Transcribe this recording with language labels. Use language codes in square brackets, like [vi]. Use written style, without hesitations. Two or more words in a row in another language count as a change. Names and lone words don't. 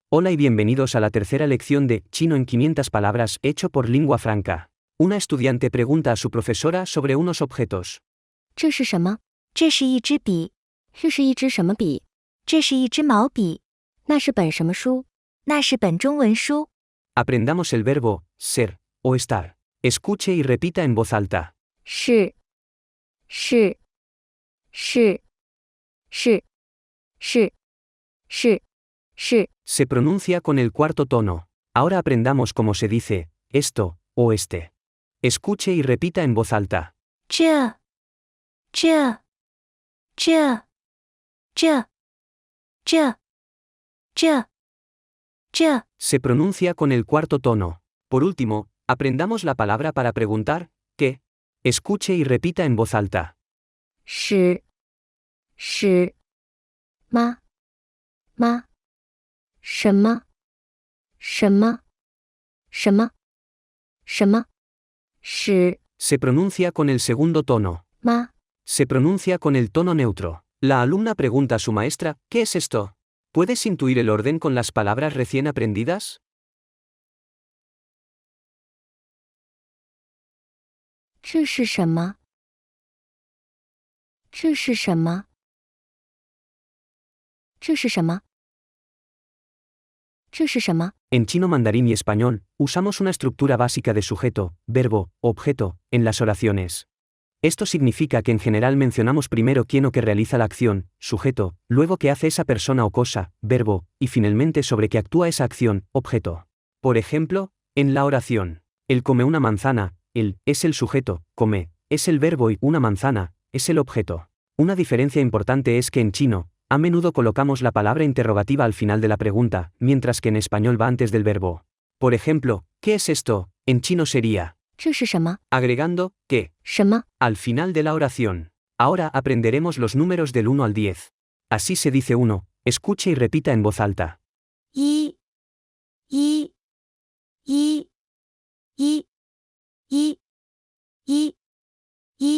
[es] Hola y bienvenidos a la tercera lección de Chino en 500 palabras hecho por Lingua Franca. Una estudiante pregunta a su profesora sobre unos objetos. [zh] 这是什么？这是一支笔。这是一支什么笔？这是一支毛笔。那是本什么书？那是本中文书。 [es] Aprendamos el verbo ser o estar. Escuche y repita en voz alta. [zh] 是，是，是，是，是，是，是。 [es] Se pronuncia con el cuarto tono. Ahora aprendamos cómo se dice esto o este. Escuche y repita en voz alta. [zh] 这，这，这，这，这，这，这。 [es] Se pronuncia con el cuarto tono. Por último, aprendamos la palabra para preguntar ¿qué? Escuche y repita en voz alta. [zh] 是，是，吗？吗？什么？什么？什么？什么？是 [es] Se pronuncia con el segundo tono. [zh] 吗？ [es] Se pronuncia con el tono neutro. La alumna pregunta a su maestra, ¿qué es esto? ¿Puedes intuir el orden con las palabras recién aprendidas? [zh] 这是什么？这是什么？这是什么？这是什么？ [es] En chino mandarín y español, usamos una estructura básica de sujeto, verbo, objeto, en las oraciones. Esto significa que en general mencionamos primero quién o qué realiza la acción, sujeto, luego qué hace esa persona o cosa, verbo, y finalmente sobre qué actúa esa acción, objeto. Por ejemplo, en la oración, él come una manzana, él es el sujeto, come, es el verbo y una manzana es el objeto. Una diferencia importante es que en chino, a menudo colocamos la palabra interrogativa al final de la pregunta, mientras que en español va antes del verbo. Por ejemplo, ¿qué es esto? En chino sería [zh] 这是什么？ [es] agregando ¿qué? [zh] 什么？ [es] al final de la oración. Ahora aprenderemos los números del 1 al 10. Así se dice 1, escuche y repita en voz alta. [zh] 一，一，一，一，一，一，一。